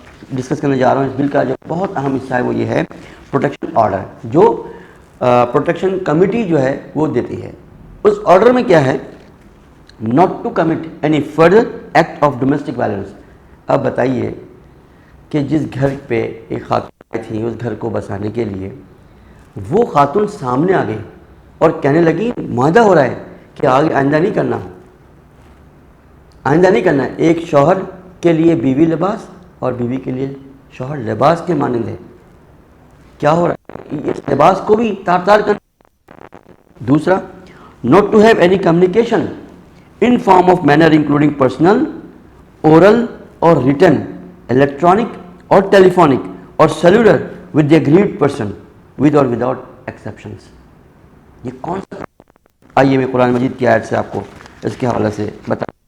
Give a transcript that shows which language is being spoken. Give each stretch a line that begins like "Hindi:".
Urdu: Discuss کرنے جا رہا ہوں اس بل کا جو بہت اہم حصہ ہے وہ یہ ہے پروٹیکشن آرڈر، جو پروٹیکشن کمیٹی جو ہے وہ دیتی ہے۔ اس آرڈر میں کیا ہے؟
English: not to commit any further act of domestic violence۔
Urdu: اب بتائیے کہ جس گھر پہ ایک خاتون تھی، اس گھر کو بسانے کے لیے وہ خاتون سامنے آ گئی اور کہنے لگی معاہدہ ہو رہا ہے کہ آئندہ نہیں کرنا، آئندہ نہیں کرنا ہے۔ ایک شوہر کے لیے بیوی لباس اور بیوی کے لیے شوہر لباس کے مانند ہے۔ کیا ہو رہا ہے؟ اس لباس کو بھی تار تار کرنا، دوسرا,
English: not to have any communication in form of manner including personal, oral or written, electronic or telephonic or cellular with the agreed person with or without exceptions.
Urdu: یہ کون سا؟ آئیے میں قرآن مجید کی آیت سے آپ کو اس کے حوالے سے بتا.